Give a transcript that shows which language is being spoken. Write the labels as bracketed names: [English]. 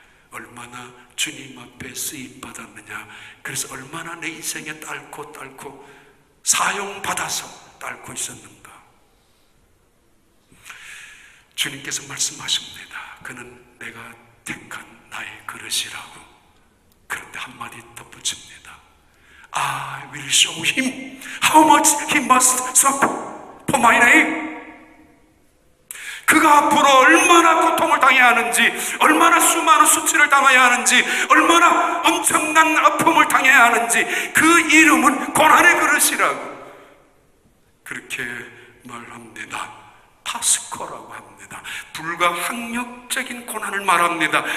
[Korean] 얼마나 주님 앞에 쓰임받았느냐, 그래서 얼마나 내 인생에 딸고 사용받아서 딸고 있었는가. 주님께서 말씀하십니다. 그는 내가 택한 나의 그릇이라고. 그런데 한마디 덧붙입니다. [English] I will show him how much he must suffer for my name. [Korean] 그가 앞으로 얼마나 고통을 당해야 하는지, 얼마나 수많은 수치를 당해야 하는지, 얼마나 엄청난 아픔을 당해야 하는지, 그 이름은 고난의 그릇이라고 그렇게 말합니다. 파스코라고 합니다. 불가항력적인 고난을 말합니다.